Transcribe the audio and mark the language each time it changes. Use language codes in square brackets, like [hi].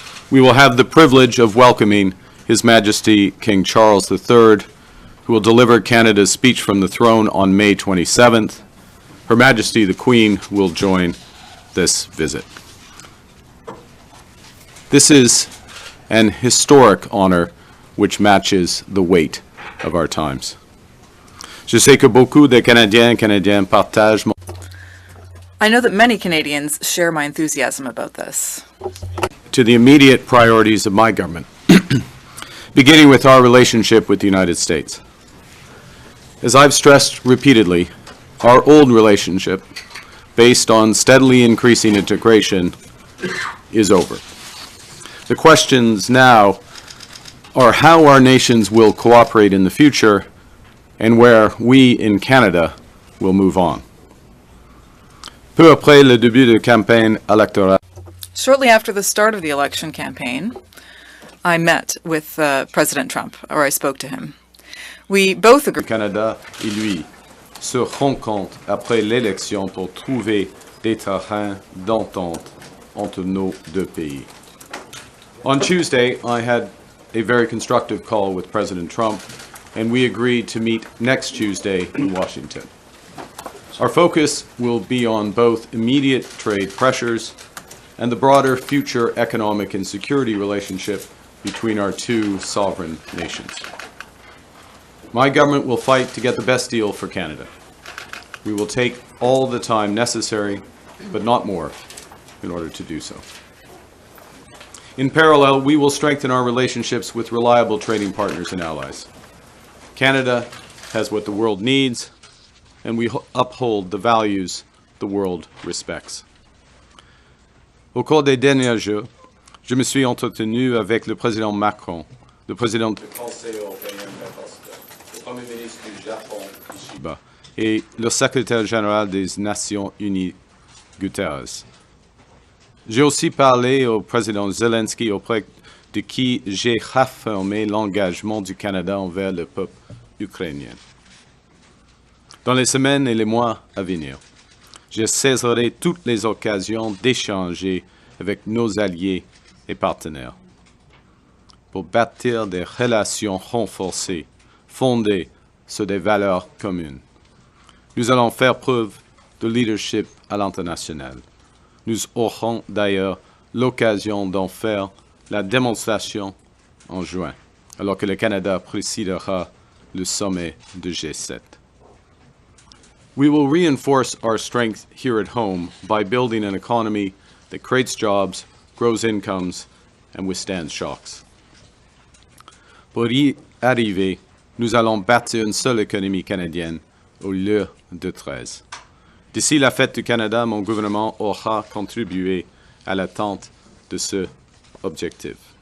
[en] We will have the privilege of welcoming His Majesty King Charles III, who will deliver Canada's speech from the throne on May 27th. Her Majesty the Queen will join this visit. This is an historic honor which matches the weight of our times. [fr] Je sais que beaucoup de Canadiens et Canadiennes partagent mon... [en] I know that many Canadians share my enthusiasm about this. To the immediate priorities of my government, beginning with our relationship with the United States. As I've stressed repeatedly, our old relationship, based on steadily increasing integration, is over. The questions now are how our nations will cooperate in the future and where we in Canada will move on. [fr] Peu après le début de campagne électorale. [en] Shortly after the start of the election campaign, I met with President Trump, or I spoke to him. We both agreed. [fr] Canada et lui se rencontrent après l'élection pour trouver des terrains d'entente entre nos deux pays. [en] On Tuesday, I had a very constructive call with President Trump, and we agreed to meet next Tuesday in Washington. Our focus will be on both immediate trade pressures and the broader future economic and security relationship between our two sovereign nations. My government will fight to get the best deal for Canada. We will take all the time necessary, but not more, in order to do so. In parallel, we will strengthen our relationships with reliable trading partners and allies. Canada has what the world needs, and we uphold the values the world respects. [fr] Au cours des derniers jours, je me suis entretenu avec le président Macron le président du Conseil européen, le Premier ministre du Japon, Ishiba, et le secrétaire général des Nations unies, Guterres. J'ai aussi parlé au président Zelensky, auprès de qui j'ai réaffirmé l'engagement du Canada envers le peuple ukrainien. Dans les semaines et les mois à venir, je saisirai toutes les occasions d'échanger avec nos alliés et partenaires pour bâtir des relations renforcées, fondées sur des valeurs communes. Nous allons faire preuve de leadership à l'international. Nous aurons d'ailleurs l'occasion d'en faire la démonstration en juin, alors que le Canada présidera le sommet de G7. [en] We will reinforce our strength here at home by building an economy that creates jobs, grows incomes, and withstands shocks. [fr] Pour y arriver, nous allons bâtir une seule économie canadienne au lieu de 13. D'ici la fête du Canada, mon gouvernement aura contribué à l'atteinte de cet objectif.